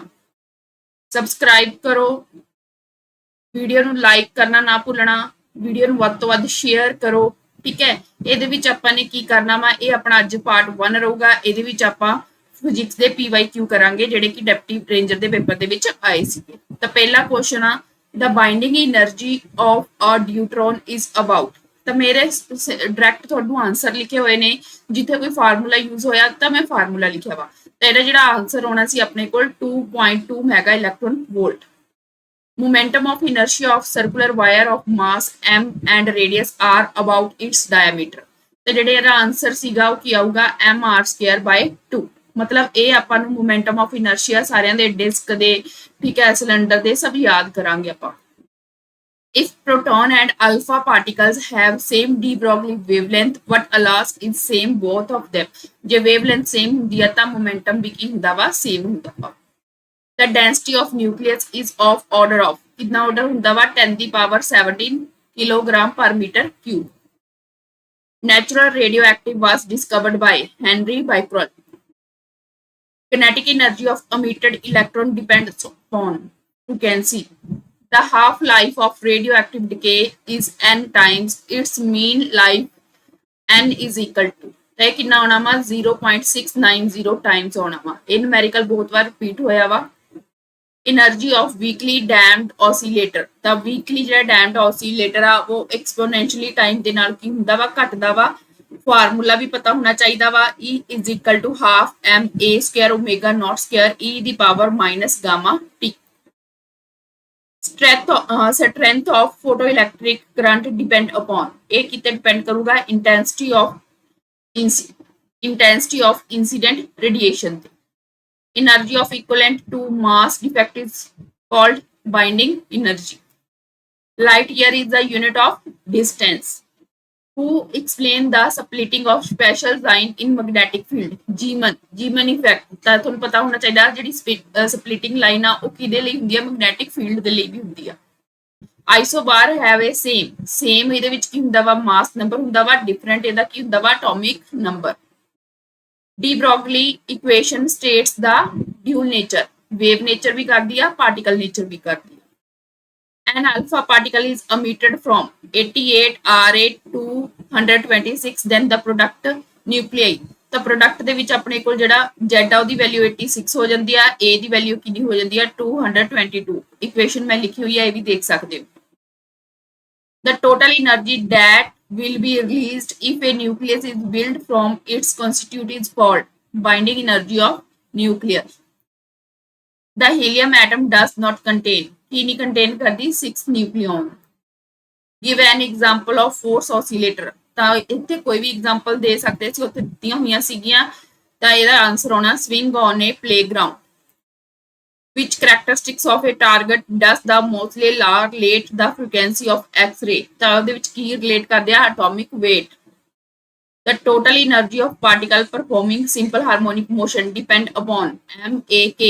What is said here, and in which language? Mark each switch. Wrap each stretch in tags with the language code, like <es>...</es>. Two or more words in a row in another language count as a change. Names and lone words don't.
<pa>ਸਬਸਕ੍ਰਾਈਬ ਕਰੋ, ਵੀਡੀਓ ਨੂੰ ਲਾਈਕ ਕਰਨਾ ਨਾ ਭੁੱਲਣਾ, ਵੀਡੀਓ ਨੂੰ ਵੱਧ ਤੋਂ ਵੱਧ ਸ਼ੇਅਰ ਕਰੋ। ਠੀਕ ਹੈ, ਇਹਦੇ ਵਿੱਚ ਆਪਾਂ ਨੇ ਕੀ ਕਰਨਾ ਵਾ, ਇਹ ਆਪਣਾ ਅੱਜ ਪਾਰਟ 1 ਰਹੂਗਾ। ਇਹਦੇ ਵਿੱਚ ਆਪਾਂ ਫਿਜ਼ਿਕਸ ਦੇ PYQ ਕਰਾਂਗੇ ਜਿਹੜੇ ਕਿ</pa> <en>deputy ranger</en> <pa>ਦੇ ਪੇਪਰ ਦੇ ਵਿੱਚ ਆਏ ਸੀਗੇ। ਤਾਂ ਪਹਿਲਾ ਕੁਐਸਚਨ ਆ,</pa> <en>the binding energy of a deuteron is about।</en> <pa>ਤਾਂ ਮੇਰੇ ਡਾਇਰੈਕਟ ਤੁਹਾਨੂੰ ਆਨਸਰ ਲਿਖੇ ਹੋਏ ਨੇ, ਜਿੱਥੇ ਕੋਈ</pa> <en>formula use</en> <pa>ਹੋਇਆ ਤਾਂ ਮੈਂ ਫਾਰਮੂਲਾ ਲਿਖਿਆ ਵਾ। ਤਾਂ ਇਹਦਾ ਜਿਹੜਾ ਆਨਸਰ ਹੋਣਾ ਸੀ ਆਪਣੇ ਕੋਲ 2.2</pa> <en>mega electron volt. Momentum of inertia of circular wire of mass m and radius r about its diameter।</en> <pa>ਤੇ ਜਿਹੜੇ ਇਹਦਾ ਆਨਸਰ ਸੀਗਾ ਉਹ ਕੀ ਆਊਗਾ, mr²/2। ਮਤਲਬ ਇਹ ਆਪਾਂ ਨੂੰ</pa> <en>momentum of inertia</en> <pa>ਸਾਰਿਆਂ ਦੇ ਡਿਸਕ ਦੇ, ਠੀਕ ਹੈ, ਸਿਲੰਡਰ ਦੇ ਸਭ ਯਾਦ ਕਰਾਂਗੇ ਆਪਾਂ।</pa> <en>If proton and alpha particles have same de Broglie wavelength, what allows is same both of them।</en> <pa>ਜੇ</pa> <en>wavelength same</en> <pa>ਹੁੰਦੀ ਹੈ ਤਾਂ momentum ਵੀ ਕੀ ਹੁੰਦਾ ਵਾ, same ਹੁੰਦਾ ਵਾ।</pa> <en>The density of nucleus is of order of,</en> <pa>ਕਿੰਨਾ ਆਰਡਰ ਹੁੰਦਾ ਵਾ, 10⁻17</pa> <en>kilogram per meter cube. Natural radioactive was discovered by Henry Becquerel। Kinetic energy of emitted electron depends upon frequency। The half-life of radioactive decay is n times its mean life, n is equal to,</en> <pa>ਤੇ ਕਿੰਨਾ ਆਉਣਾ ਵਾ, 0.690 ਟਾਈਮਸ ਆਉਣਾ ਵਾ। ਇਹ ਨੂਮੈਰੀਕਲ ਬਹੁਤ ਵਾਰ ਰਿਪੀਟ ਹੋਇਆ ਵਾ।</pa> <en>Energy of weakly damped oscillator।</en> <pa>ਤਾਂ weakly ਜਿਹੜਾ</pa> <en>damped oscillator</en> <pa>ਆ ਉਹ</pa> <en>exponentially time</en> <pa>ਦੇ ਨਾਲ ਕੀ ਹੁੰਦਾ ਵਾ, ਘਟਦਾ ਵਾ। ਫਾਰਮੂਲਾ ਵੀ ਪਤਾ ਹੋਣਾ ਚਾਹੀਦਾ ਵਾ,</pa> <en>E is equal to half ma² omega naught square e ਦੀ power minus gamma t। Strength of photoelectric current depend upon,</en> <pa>ਇਹ ਕਿਤੇ ਡਿਪੈਂਡ ਕਰੂਗਾ,</pa> <en>intensity of incident radiation ਤੇ। Energy of equivalent to mass defect is called binding energy। Light year is the unit of distance। Who explained the splitting of special sign in magnetic field? Zeeman effect।</en> <pa>ਤਾਂ ਤੁਹਾਨੂੰ ਪਤਾ ਹੋਣਾ ਚਾਹੀਦਾ ਜਿਹੜੀ</pa> <en>splitting line</en> <pa>ਆ ਉਹ ਕਿਹਦੇ ਲਈ ਹੁੰਦੀ ਆ,</pa> <en>magnetic field</en> <pa>ਦੇ ਲਈ ਵੀ ਹੁੰਦੀ ਆ।</pa> <en>isobar have a same</en> <pa>ਇਹਦੇ ਵਿੱਚ ਕੀ ਹੁੰਦਾ ਵਾ,</pa> <en>mass number</en> <pa>ਹੁੰਦਾ ਵਾ, ਡਿਫਰੈਂਟ ਇਹਦਾ ਕੀ ਹੁੰਦਾ ਵਾ,</pa> <en>atomic number. de Broglie equation states</en> <pa>ਦਾ</pa> <en>dual nature, wave nature</en> <pa>ਵੀ ਕਰਦੀ ਆ,</pa> <en>particle nature</en> <pa>ਵੀ ਕਰਦੀ ਆ।</pa> <en>An alpha particle is emitted from 88 Ra to 126, then the product nuclei।</en> <pa>ਤਾਂ ਪ੍ਰੋਡਕਟ ਦੇ ਵਿੱਚ ਆਪਣੇ ਕੋਲ ਜਿਹੜਾ Z ਆ ਉਹਦੀ ਵੈਲਿਊ 86 ਹੋ ਜਾਂਦੀ ਆ, A ਦੀ ਵੈਲਿਊ ਕਿੰਨੀ ਹੋ ਜਾਂਦੀ ਆ, 222। ਇਕੁਏਸ਼ਨ ਮੈਂ ਲਿਖੀ ਹੋਈ ਆ, ਇਹ ਵੀ ਦੇਖ ਸਕਦੇ ਹੋ।</pa> <en>The total energy that will be released if a nucleus is built from its constituent is called binding energy of nucleus। The helium atom does not contain,</en> <pa>ਕੀ ਨਹੀਂ ਕੰਟੇਨ ਕਰਦੀ, 6 ਨਿਊਕਲੀਓਨ।</pa> <en>Give an example of force oscillator।</en> <pa>ਤਾਂ ਇੱਥੇ ਕੋਈ ਵੀ ਐਗਜ਼ਾਮਪਲ ਦੇ ਸਕਦੇ ਸੀ, ਉੱਥੇ ਦਿੱਤੀਆਂ ਹੋਈਆਂ ਸੀਗੀਆਂ। ਤਾਂ ਇਹਦਾ ਆਨਸਰ ਹੋਣਾ</pa> <en>swing on a playground। Which characteristics of a target does the Moseley law relate the frequency of X-ray?</en> <pa>ਤਾਂ ਉਹਦੇ ਵਿੱਚ ਕੀ ਰਿਲੇਟ ਕਰਦੇ ਆ,</pa> <en>atomic weight। The total energy of particle performing simple harmonic motion depend upon m/a/k।</en>